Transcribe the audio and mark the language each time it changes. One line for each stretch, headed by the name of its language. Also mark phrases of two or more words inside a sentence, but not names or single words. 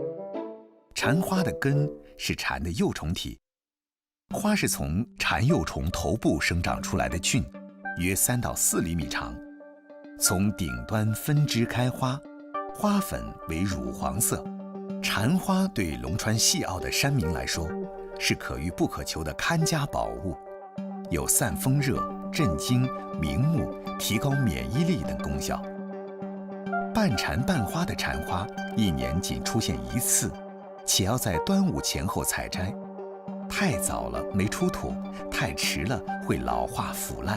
Chinese: 蟬花的根是蟬的幼蟲體，花是從蟬幼蟲頭部生長出來的菌，約3到4厘米長，從頂端分枝開花，花粉為乳黃色。蟬花對龍川西澳的山民來說，是可遇不可求的看家寶物。有散风热、镇惊、明目、提高免疫力等功效。半禅半花的禅花1年仅出现1次，且要在端午前后采摘。太早了没出土，太迟了会老化腐烂。